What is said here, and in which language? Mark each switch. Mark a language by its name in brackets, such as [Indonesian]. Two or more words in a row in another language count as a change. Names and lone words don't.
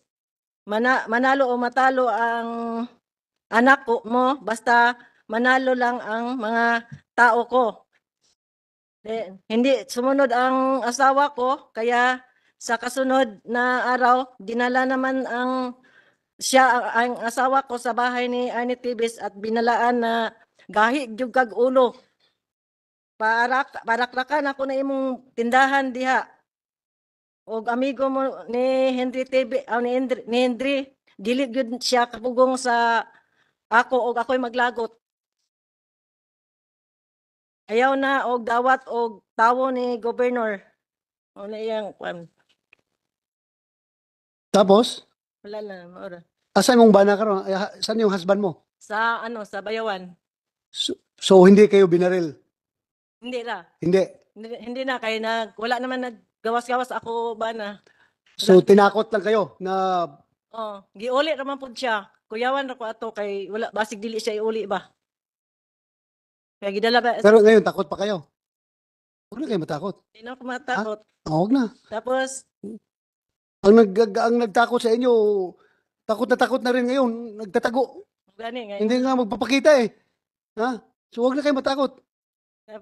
[Filipino] Manalo o matalo ang anak ko mo, basta manalo lang ang mga tao ko. Hindi sumunod ang asawa ko, kaya sa kasunod na araw, dinala naman ang asawa ko sa bahay ni Arnie Tibis at binalaan na [Cebuano] gahi jud kag ulo. Parakrakan ako na imong tindahan diha. Og amigo mo ni Henry Tibis, ni Henry, dili gyud siya kapugong sa ako og ako'y maglagot. Ayaw na og dawat og tawo ni Governor. O na iyang kwan. [Filipino] Tapos, [Cebuano] Wala na, maura. asan mong bana karon? [Filipino] Saan yung husband mo? Sa sa Bayawan. So hindi kayo binaril? Hindi na. Hindi. Hindi na [Cebuano] kay wala naman naggawas-gawas ako ba na. [Filipino] So tinakot lang kayo na Oh, [Cebuano] giuli raman pud siya. Kuyawan ra ko ato kay wala basig dili siya iuli ba. Kaya gidala ba? [Filipino] pero ngayon takot pa kayo. Huwag na kayo matakot. Hindi na ako matakot. Huwag na. Tapos Ang nagtakot sa inyo, takot na rin ngayon, nagtatago. gani ngayon. Hindi nga magpapakita eh. Ha? So huwag na kayo matakot. Tapos,